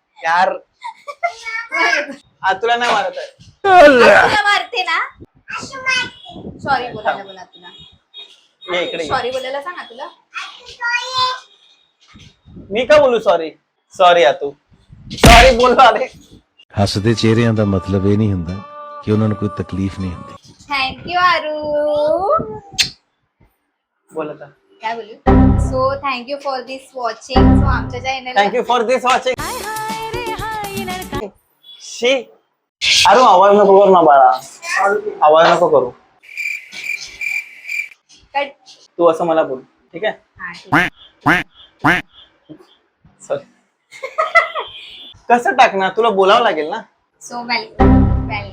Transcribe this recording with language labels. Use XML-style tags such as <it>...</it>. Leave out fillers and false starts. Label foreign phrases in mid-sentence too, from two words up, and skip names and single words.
<mr>यार तुला नाही मारत आहे. तुला मारते ना. सॉरी बोलायला बोला तुला. ये इकडे ये. सॉरी बोलायला सांग ना तुला. मी का बोलू सॉरी. सॉरी तू सॉरी बोल अरे.</mr> <pa>ਹੱਸਦੇ ਚਿਹਰਿਆਂ ਦਾ ਮਤਲਬ ਇਹ ਨਹੀਂ ਹੁੰਦਾ ਕਿ ਉਹਨਾਂ ਨੂੰ ਕੋਈ ਤਕਲੀफ ਨਹੀਂ ਹੁੰਦੀ।</pa> <mr>थँक्यू आरू. बोल आता. काय बोलू.</mr> <en>So thank you for this watching.</en> <mr>सो आमच्या चॅनल</mr> <en>Thank you for this watching.</en> <mr>शी अरे आवाज नको करू ना बाळा. आवाज नको करू. कट. तू असं मला बोल ठीक आहे. हा ठीक. सॉरी. कसं टाकणार तुला बोलावं लागेल ना.</mr> <en>So well</en>